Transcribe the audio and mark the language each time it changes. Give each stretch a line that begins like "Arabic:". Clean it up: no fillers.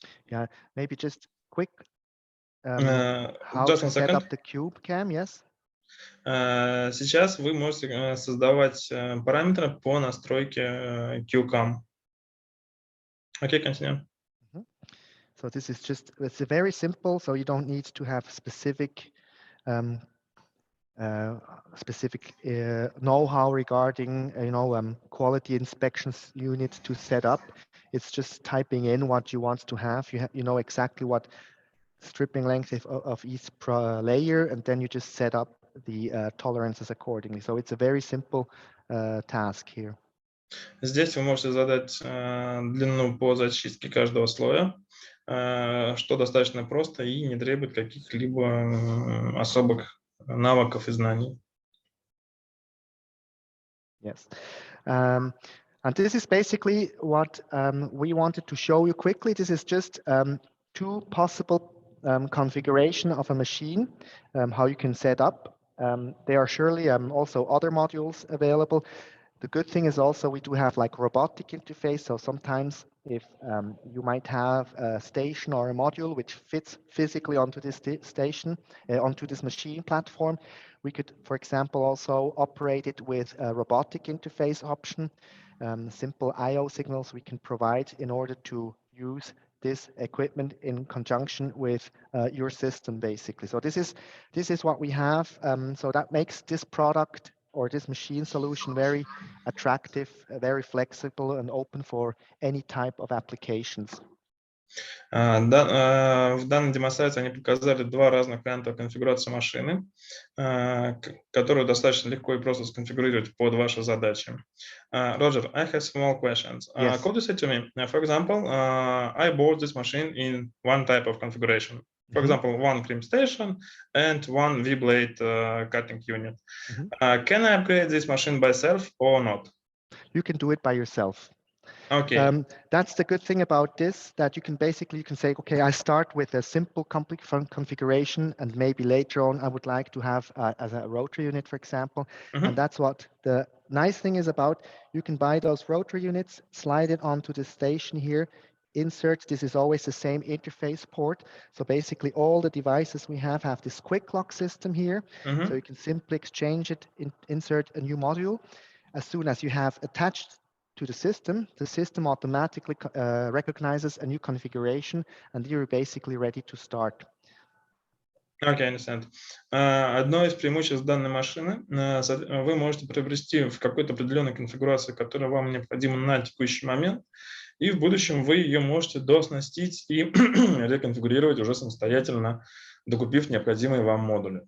English: Yeah, maybe just quick. How Just to one second. up the cube cam, yes?
Russian: Сейчас вы можете создавать параметры по настройке QCAM.
English: Okay, continue. So this is just, it's very simple. So you don't need to have specific know-how regarding, quality inspections unit to set up. It's just typing in what you want to have. You know exactly what stripping length of each layer, and then you just set up the tolerances accordingly. So it's a very simple task here.
Russian: Здесь вы можете задать длину по зачистке каждого слоя, что достаточно просто и не требует каких-либо особых навыков и знаний.
English: Yes. And this is basically what we wanted to show you quickly. This is just 2 possible configuration of a machine, how you can set up. There are surely also other modules available. The good thing is also we do have like robotic interface. So sometimes if you might have a station or a module which fits physically onto this station, onto this machine platform, we could, for example, also operate it with a robotic interface option. Simple I/O signals we can provide in order to use this equipment in conjunction with your system, basically. So this is what we have. So that makes this product or this machine solution very attractive, very flexible, and open for any type of applications.
Russian: В данной демонстрации они показали 2 разных варианта конфигурации машины, которую достаточно легко и просто сконфигурировать под ваши задачи.
English: Roger, I have small questions. Yes. Could you say to me, for example, I bought this machine in one type of configuration. For example, 1 crimp station and 1 V-blade cutting unit. Can I upgrade this machine by self or not? You can do it by yourself. Okay. That's the good thing about this, that you can say, okay, I start with a simple configuration, and maybe later on I would like to have as a rotary unit, for example. And that's what the nice thing is about. You can buy those rotary units, slide it onto the station here, insert. This is always the same interface port. So basically all the devices we have this quick lock system here. So you can simply exchange it, insert a new module. As soon as you have attached to the system automatically recognizes a new configuration, and you're basically ready to start. Okay, understand.
Russian: Одно из преимуществ данной машины, вы можете приобрести в какой-то определенной конфигурации, которая вам необходима на текущий момент, и в будущем вы ее можете дооснастить и реконфигурировать уже самостоятельно, докупив необходимые вам модули.